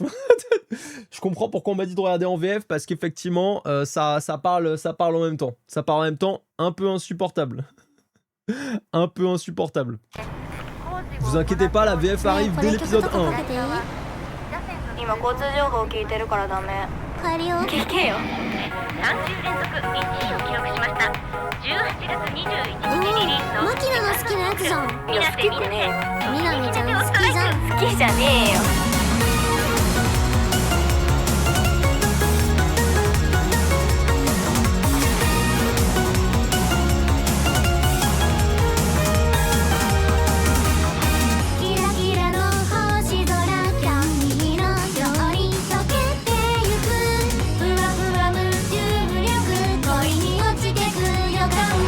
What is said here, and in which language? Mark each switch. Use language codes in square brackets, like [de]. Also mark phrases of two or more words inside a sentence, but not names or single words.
[fr] Je comprends pourquoi on m'a dit de regarder en VF, parce qu'effectivement, ça parle en même temps. Ça parle en même temps, un peu insupportable. Un peu insupportable. Vous inquiétez pas, la VF arrive dès l'épisode 1. [ja] 帰るよ。聞けよ。3週連続1位を記録しました18月21日リリースのマキナの好きなやつじゃん。いや好きってねみなみちゃん好きじゃん。好きじゃねえよ。キラキラの星空キャンディーのように溶けてゆくふわふわ無重力恋に落ちてく予感